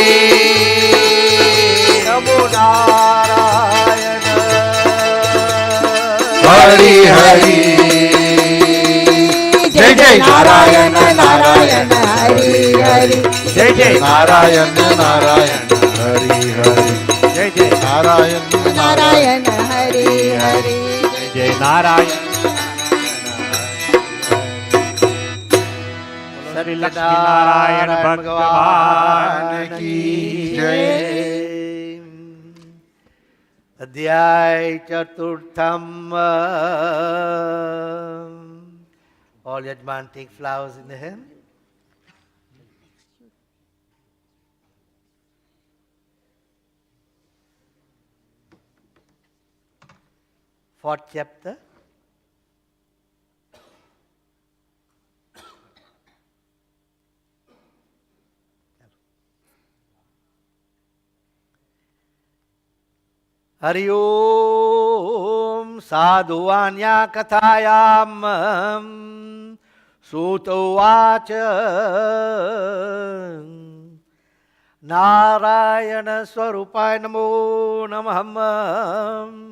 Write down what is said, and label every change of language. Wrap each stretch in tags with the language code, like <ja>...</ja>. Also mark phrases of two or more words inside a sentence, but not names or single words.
<sa>नमो नारायण हरि हरि जय जय नारायण नारायण हरि हरि जय जय नारायण नारायण हरि हरि નારાયણ નારાયણ હરિ હરિ</sa> <hi>जय नारायण श्री लक्ष्मीनारायण भगवान की जय.</hi> <sa>અધ્યાય ચતુર્થમ.</sa> <en>All Yajman take flowers in the hand. Fourth chapter.</en> <sa>हरि ओम साधुवन्य कथायम सूतवच नारायण स्वरूपाय नमो नमः.</sa>